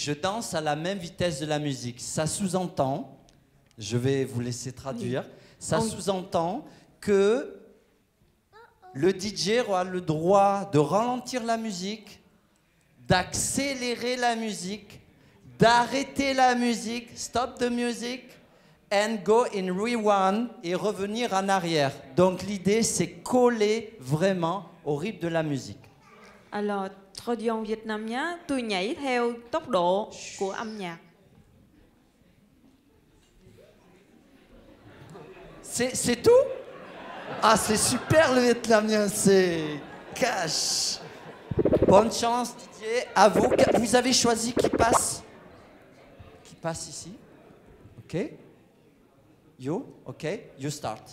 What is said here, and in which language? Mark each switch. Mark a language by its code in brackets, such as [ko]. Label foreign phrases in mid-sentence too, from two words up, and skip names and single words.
[fr] Je danse à la même vitesse de la musique. Ça sous-entend, je vais vous laisser traduire, ça sous-entend que le DJ aura le droit de ralentir la musique, d'accélérer la musique, d'arrêter la musique, [en] stop the music, and go in rewind [fr] et revenir en arrière. Donc l'idée, c'est coller vraiment au rythme de la musique. Alors, tradition [vi] Việt Nam nhé, tôi nhảy theo tốc độ của âm nhạc. [fr] C'est tout? Ah, c'est super le vietnamien, c'est cash. Bonne chance Didier, à vous. Vous avez choisi qui passe? Qui passe ici? [en] Ok. You? Ok. You start.